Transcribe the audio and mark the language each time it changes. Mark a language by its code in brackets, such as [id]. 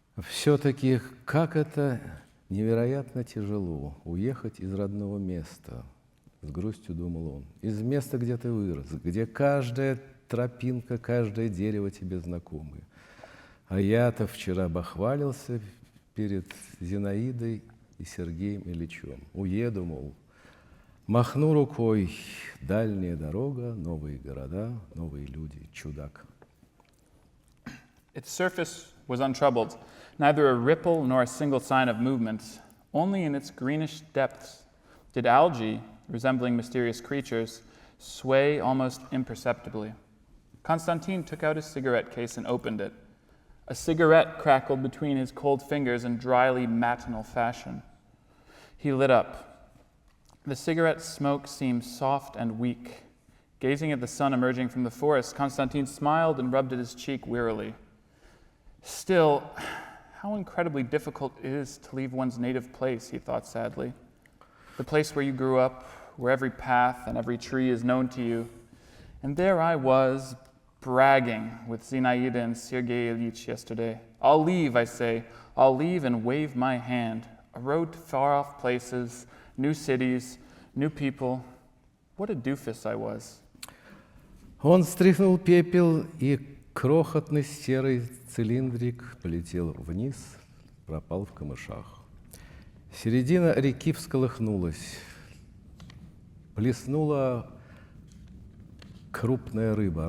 [ru] Все-таки как это невероятно тяжело уехать из родного места, с грустью думал он, из места, где ты вырос, где каждая тропинка, каждое дерево тебе знакомы. А я-то вчера бахвалился перед Зинаидой и Сергеем Ильичем. Уеду, мол, махну рукой, дальняя дорога, новые города, новые люди, чудак. [en] Its surface was untroubled, neither a ripple nor a single sign of movement. Only in its greenish depths did algae, resembling mysterious creatures, sway almost imperceptibly. Konstantin took out his cigarette case and opened it. A cigarette crackled between his cold fingers in dryly matinal fashion. He lit up. The cigarette smoke seemed soft and weak. Gazing at the sun emerging from the forest, Konstantin smiled and rubbed at his cheek wearily. Still, how incredibly difficult it is to leave one's native place, he thought sadly. The place where you grew up, where every path and every tree is known to you. And there I was, bragging with Zinaida and Sergei Ilyich yesterday. I'll leave, I say. I'll leave and wave my hand. A road to far-off places, new cities, new people. What a doofus I was. [ru] Он стряхнул пепел, и крохотный серый цилиндрик полетел вниз, пропал в камышах. Середина реки всколыхнулась. Плеснула крупная рыба.